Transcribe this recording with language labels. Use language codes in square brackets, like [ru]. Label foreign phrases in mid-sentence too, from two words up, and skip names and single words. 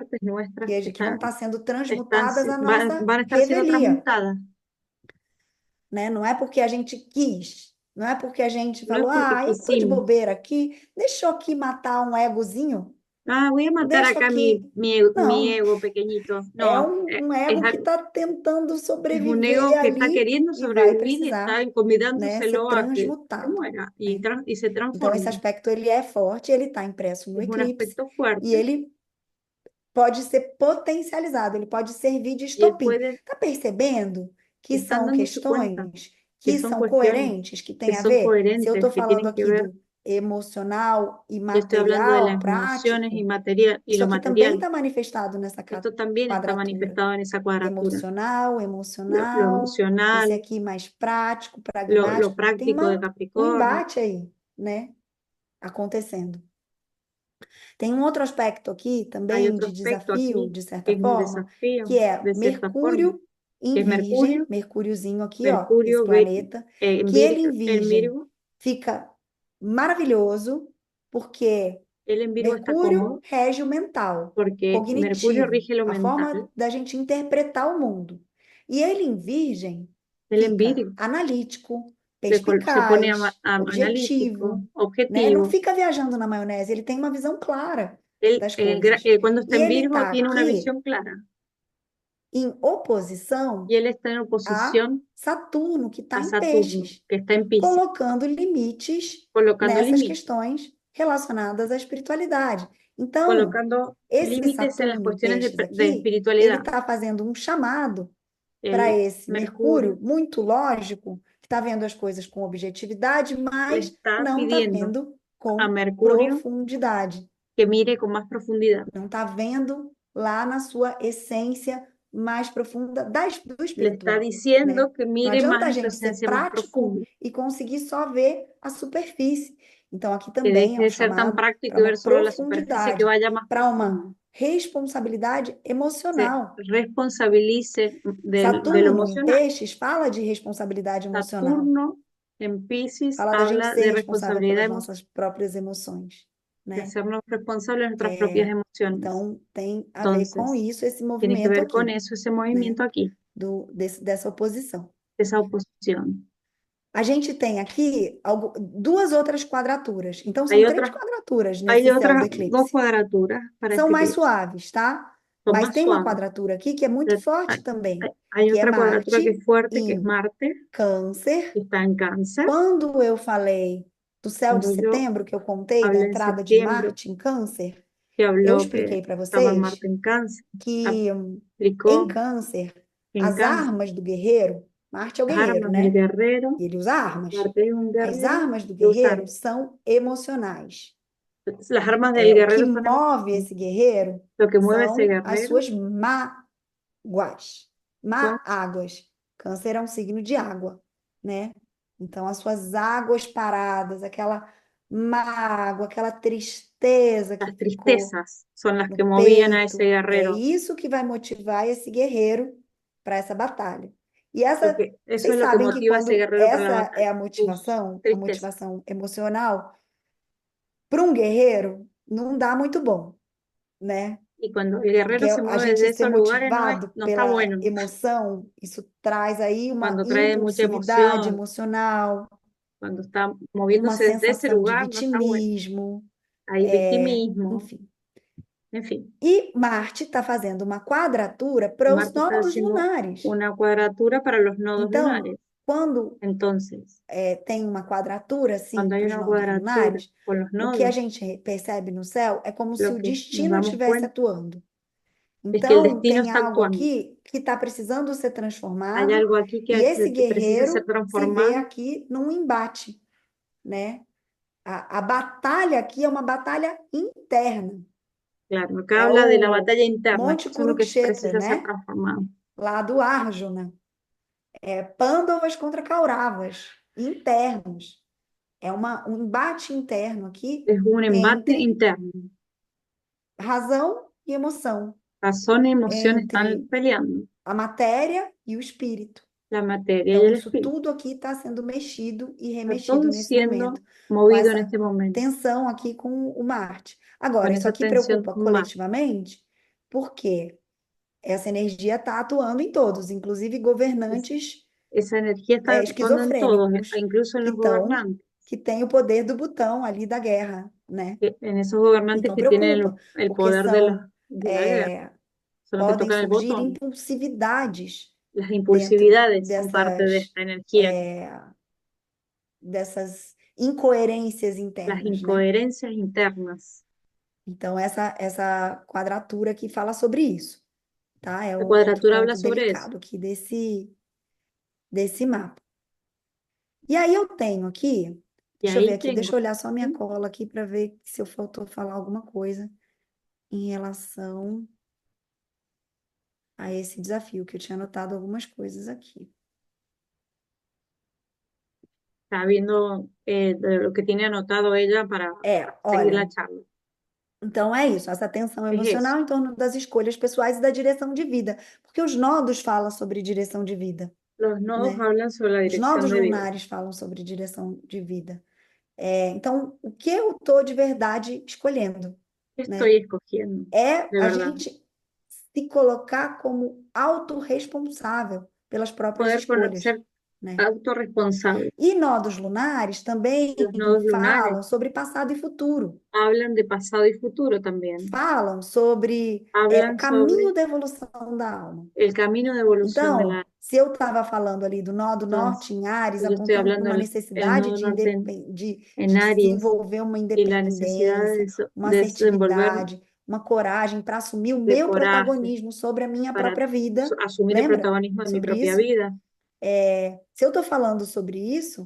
[es] partes nuestras [pt] Que vão estar sendo transmutadas à [es] van [pt] nossa [es] a estar siendo [pt] revelia, [es] transmutadas. [pt] né? Não é porque a gente quis, não é porque a gente [es] No es [pt] falou, porque eu tô de [es] quisimos. [pt] bobeira aqui, deixa eu aqui matar um egozinho, [es] Voy a matar [pt] deixa [es] acá [pt] aqui. [es] mi [pt] Não, [es] ego pequeñito. [pt] é [es] No, [pt] um ego que está tentando [es] es un [pt] sobreviver [es] ego que está [pt] ali [es] queriendo [pt] e vai [es] sobrevivir y [pt] precisar, [es] está [pt] né, ser [es] convidándoselo a que se [pt] transmutado, [es] muera y, [pt] né? [es] y se [pt] Então, esse [es] transforme. [pt] aspecto ele é forte, ele está impresso no [es] Es un [pt] eclipse [es] aspecto [pt] e [es] fuerte [pt] ele pode ser potencializado, ele pode servir de [es] y él [pt] estopim. [es] puede, [pt] Está percebendo que [es] están [pt] são [es] dándose cuenta [pt] questões [es] que [pt] que [es] son [pt] são [es] cuestiones [pt] coerentes, que [es] que [pt] têm a [es] son [pt] ver? Se eu [es] coherentes, [pt] estou [es] que [pt] falando [es] tienen que [pt] aqui [es] ver. [pt] do emocional e [es] Yo estoy hablando de [pt] material, [es] las emociones [pt] prático, [es] y material y [pt] isso [es] lo [pt] aqui também [es] material. [pt] está manifestado nessa [es] Esto también está [pt] quadratura. [es] manifestado en esa cuadratura. [pt] Emocional, [es] Lo [pt] emocional, esse [es] emocional, [pt] aqui mais prático, [es] lo [pt] pragmático. Tem [es] práctico de [pt] um [es] Capricornio. [pt] embate aí, né? Acontecendo. Tem um outro aspecto aqui [es] Hay [pt] também [es] otro [pt] de [es] aspecto [pt] desafio, [es] aquí [pt] de [es] que [pt] certa [es] es un [pt] forma, [es] desafío, [pt] que é [es] de cierta forma, [pt] Mercúrio em [es] que es [pt] Virgem, [es] Mercurio, [pt] Mercúriozinho aqui, ó, esse [es] Mercurio [pt] planeta, [es] en [pt] que ele em [es] en [pt] Virgem [es] Virgo, [pt] fica maravilhoso, porque [es] Él en Virgo está [pt] Mercúrio [es] cómodo [pt] rege o mental, [es] porque Mercurio [pt] cognitivo, [es] rige lo [pt] a forma [es] mental. [pt] da gente interpretar o mundo. E ele em Virgem [es] Él en [pt] fica [es] Virgo [pt] analítico, [es] se pone [pt] perspicaz, [es] analítico, [pt] objetivo, né? Não [es] objetivo. [pt] fica viajando na maionese, ele tem uma visão clara das coisas. [es] Cuando está [pt] E [es] en [pt] ele [es] Virgo [pt] está [es] tiene una [pt] aqui [es] visión clara [pt] em oposição [es] y él está en [pt] a [es] oposición [pt] Saturno, que está [es] a [pt] em [es] Saturno, [pt] Peixes, [es] que está en Piscis, [pt] colocando limites [es] colocando [pt] nessas [es] límites, [pt] questões relacionadas à espiritualidade. Então, [es] colocando [pt] esse [es] límites en las [pt] Saturno em [es] cuestiones [pt] Peixes [es] de [pt] aqui, ele [es] espiritualidad. [pt] está fazendo um chamado para [es] El [pt] esse Mercúrio [es] Mercurio [pt] muito lógico, que está vendo as coisas com objetividade, [es] le [pt] mas [es] está [pt] não está [es] pidiendo [pt] vendo [es] a [pt] com [es] Mercurio [pt] profundidade. [es] que mire con más profundidad. [pt] Não está vendo lá na sua essência mais profunda do [es] Le está [pt] espiritual, né? [es] diciendo que [pt] Não [es] mire más [pt] adianta a [es] en su [pt] gente ser [es] esencia más [pt] prático [es] profunda, [pt] e conseguir só ver a superfície. Então, aqui [es] que [pt] também [es] deje [pt] é um [es] de ser tan [pt] chamado [es] práctico [pt] para [es] y [pt] uma [es] ver solo la superficie, que [pt] profundidade, [es] vaya más [pt] para uma [es] profundo, [pt] responsabilidade [es] se [pt] emocional. [es] responsabilice de lo [pt] Saturno em [es] emocional. [pt] Peixes fala de responsabilidade emocional, [es] Saturno en Piscis [pt] fala da gente [es] habla [pt] ser [es] de [pt] responsável [es] responsabilidad, [pt] pelas nossas próprias emoções, [es] de [pt] né? [es] hacernos responsables de nuestras propias emociones. [pt] Então, tem a ver com [es] Entonces, [pt] isso, esse [es] tiene que [pt] movimento [es] ver con [pt] aqui, [es] eso, ese [pt] né? [es] movimiento aquí, [pt] Dessa oposição. [es] esa oposición. [pt] A gente tem aqui duas outras quadraturas. Então, [es] Hay [pt] são três [es] otras, [pt] quadraturas [es] hay [pt] nesse céu do [es] otras dos [pt] eclipse. [es] cuadraturas para [pt] São [es] este [pt] mais [es] eclipse, [pt] suaves, tá? [es] son [pt] Mas [es] más [pt] tem uma [es] suaves. [pt] quadratura aqui que é muito [es] Hay, [pt] forte também, [es] hay [pt] que é [es] otra cuadratura que es [pt] Marte [es] fuerte, que es [pt] em [es] Marte, [pt] Câncer. [es] que está en Cáncer. [pt] Quando eu falei do céu de [es] Cuando yo [pt] setembro, que eu contei da [es] hablé en [pt] entrada de [es] septiembre, [pt] Marte em Câncer, [es] que [pt] eu [es] habló que [pt] expliquei para [es] estaba [pt] vocês [es] Marte en Cáncer, [pt] que em [es] aplicó [pt] Câncer, [es] en [pt] as [es] Cáncer [pt] armas do guerreiro, Marte é o [es] las [pt] guerreiro, [es] armas del [pt] né? [es] guerrero. [pt] E ele usa armas. [es] Marte es un [pt] As [es] guerrero [pt] armas do [es] que usa [pt] guerreiro são emocionais. [es] las armas del [pt] O que [es] guerrero son [pt] move esse guerreiro [es] lo que mueve ese [pt] são as [es] guerrero [pt] suas mágoas, [es] son [pt] águas. Câncer é um signo de água, né? Então, as suas águas paradas, aquela mágoa, aquela tristeza que [es] las [pt] ficou [es] tristezas, son las [pt] no [es] que movían a ese [pt] peito. É [es] guerrero, [pt] isso que vai motivar esse guerreiro para essa batalha. E essa, [es] porque eso [pt] vocês [es] es lo que [pt] sabem que [es] motiva a ese [pt] quando [es] guerrero para la [pt] essa é [es] batalla, sus [pt] a [es] tristezas. [pt] motivação emocional, para um guerreiro, não dá muito bom, né? [es] Y cuando el [pt] Porque [es] guerrero se [pt] a [es] mueve [pt] gente [es] desde [pt] ser [es] esos lugares [pt] motivado [es] no está [pt] pela [es] bueno. [pt] emoção, isso traz aí uma [es] Cuando trae mucha [pt] impulsividade [es] emoción, [pt] emocional, [es] cuando está [pt] uma [es] moviéndose desde ese [pt] sensação de [es] lugar, no está bueno. [pt] vitimismo, [es] Hay victimismo, [pt] enfim. [es] en fin. [pt] E Marte está fazendo uma quadratura para os [es] Marte está [pt] nodos [es] haciendo [pt] lunares. [es] una cuadratura para los nodos [pt] Então, [es] lunares. [pt] quando [es] Entonces, [pt] tem uma quadratura assim [es] cuando hay [pt] para os [es] una [pt] nodos [es] cuadratura [pt] lunares, [es] con los [pt] o que a [es] nodos, [pt] gente percebe no céu é como se [es] lo [pt] o [es] que nos [pt] destino [es] damos [pt] estivesse [es] cuenta [pt] atuando. [es] es que el [pt] Então, [es] destino [pt] tem [es] está [pt] algo [es] actuando. [pt] aqui que está precisando ser [es] Hay [pt] transformado, [es] algo aquí [pt] e esse [es] que precisa ser [pt] guerreiro se vê [es] transformado. [pt] aqui num embate, né? A batalha aqui é uma batalha interna. [es] Claro, acá [pt] É [es] habla de la [pt] o [es] batalla interna, [pt] Monte [es] eso es lo que [pt] Kurukshetra, [es] precisa ser [pt] né? [es] transformado. [pt] Lá do Arjuna. Pândavas contra Kauravas, internos. É um embate interno aqui [es] Es un embate [pt] entre [es] interno. [pt] razão e emoção, [es] Razón y emoción están [pt] entre [es] peleando, [pt] a matéria e o espírito. [es] la materia y [pt] Então, [es] el [pt] isso [es] espíritu. [pt] tudo aqui está sendo mexido e [es] Está [pt] remexido [es] todo [pt] nesse [es] siendo [pt] momento, com [es] movido en [pt] essa [es] este momento, [pt] tensão aqui com o Marte. [es] con [pt] Agora, isso [es] esa [pt] aqui [es] tensión [pt] preocupa [es] con Marte. [pt] coletivamente, porque essa energia está atuando em todos, inclusive governantes [es] Esa energía está actuando en todos, [pt] esquizofrênicos, [es] incluso en [pt] que [es] los gobernantes, [pt] têm o poder do botão ali da guerra, né? [es] en esos gobernantes [pt] Então, [es] que tienen [pt] preocupa, [es] el [pt] porque [es] poder de la guerra, son los que [pt] podem [es] tocan el [pt] surgir [es] botón. [pt] impulsividades [es] Las [pt] dentro [es] impulsividades son parte de esta energía, [pt] dessas incoerências [es] las [pt] internas, né? [es] incoherencias internas. [pt] Então, essa quadratura aqui fala sobre isso, tá? É [es] La [pt] o outro [es] cuadratura habla [pt] ponto [es] sobre eso. [pt] delicado aqui desse mapa. E aí eu tenho aqui, [es] Y [pt] deixa eu ver [es] ahí [pt] aqui, deixa eu [es] tengo, [pt] olhar só minha cola aqui para ver se eu faltou falar alguma coisa em relação a esse desafio, que eu tinha anotado algumas coisas aqui. [es] está viendo de lo que tiene anotado ella para seguir la [pt] Olha, [es] charla. [pt] então é isso, essa tensão [es] Es eso. [pt] emocional em torno das escolhas pessoais e da direção de vida, porque os nodos falam sobre direção de vida, [es] Los nodos [pt] né? [es] hablan sobre la [pt] Os [es] dirección [pt] nodos [es] de vida. [pt] lunares falam sobre direção de vida. Então, o que eu estou de verdade escolhendo, [es] ¿Qué [pt] né? [es] estoy escogiendo [pt] É [es] de [pt] a [es] verdad? [pt] gente se colocar como autorresponsável pelas próprias [es] Poder [pt] escolhas, [es] ser [pt] né? [es] autorresponsable. [pt] E nodos lunares também [es] Los nodos lunares [pt] falam sobre passado e futuro, [es] hablan de pasado y futuro también. [pt] falam sobre o [es] Hablan [pt] caminho [es] sobre [pt] da evolução da alma. [es] el camino de evolución del [pt] Então, [es] alma. [pt] se eu estava falando ali do nó do norte [es] Entonces, [pt] em Ares, [es] yo estoy [pt] apontando para [es] hablando [pt] uma [es] del el [pt] necessidade [es] nodo norte [pt] de [es] en Aries [pt] desenvolver uma [es] y la necesidad [pt] independência, uma [es] de desenvolver [pt] assertividade, uma coragem para assumir o [es] de [pt] meu [es] coraje [pt] protagonismo sobre a minha [es] para [pt] própria vida, [es] asumir el [pt] lembra [es] protagonismo de mi [pt] sobre [es] propia [pt] isso? [es] vida. [pt] Se eu estou falando sobre isso,